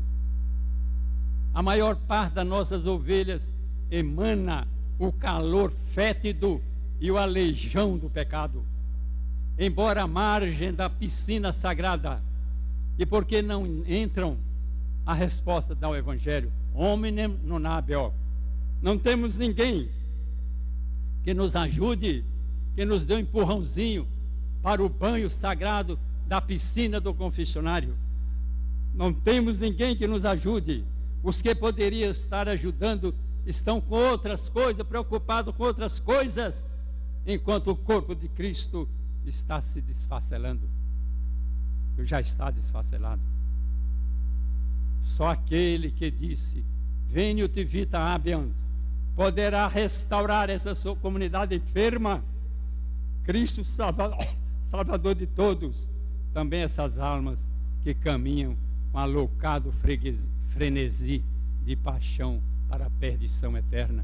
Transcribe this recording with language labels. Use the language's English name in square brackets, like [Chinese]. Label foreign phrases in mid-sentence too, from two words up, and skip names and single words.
[Portuguese] A maior parte das nossas ovelhas emana o calor fétido e o aleijão do pecado, embora à margem da piscina sagrada. E por que não entram? A resposta dá o Evangelho: [Latin] hominem non habeo. [Portuguese] Não temos ninguém que nos ajude, que nos dê um empurrãozinho para o banho sagrado da piscina do confessionário. Não temos ninguém que nos ajude. Os que poderiam estar ajudando estão com outras coisas, preocupados com outras coisas, enquanto o corpo de Cristo está se desfacelando. Já está desfacelado. Só aquele que disse: [Latin] Veniut vita habeant, [Portuguese] poderá restaurar essa sua comunidade enferma. Cristo Salvador de todos, também essas almas que caminham com alocado frenesi de paixão para a perdição eterna.